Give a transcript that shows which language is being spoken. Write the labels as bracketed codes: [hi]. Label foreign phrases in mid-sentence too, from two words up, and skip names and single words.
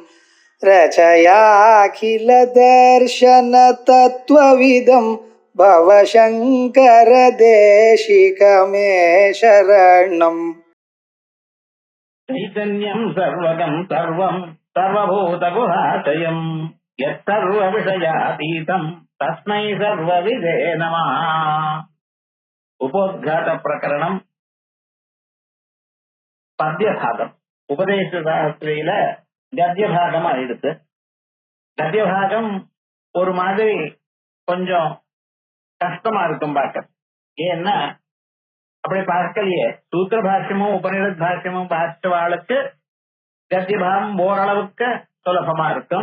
[sa] रचयाखिल दर्शन तत्त्वविदं भवशङ्कर देशिकमे शरणम् चैतन्यं सर्वगं सर्वं सर्वभूतगुहाशयं यत्सर्वविषयातीतं तस्मै सर्वविदे नमः. उपोद्घात प्रकरणं பத்யபாகம். [ta] உபதேச சாஸ்திரியில கத்தியபாகமா எடுத்து, கத்தியபாகம் ஒரு மாதிரி கொஞ்சம் கஷ்டமா இருக்கும் பார்க்க. ஏன்னா அப்படி பார்க்கலையே சூத்திர பாஷ்யமும் உபநிடத் பாஷ்யமும் பாஷ்யவாளுக்கு கத்தியபாகம் ஓரளவுக்கு சுலபமா இருக்கும்.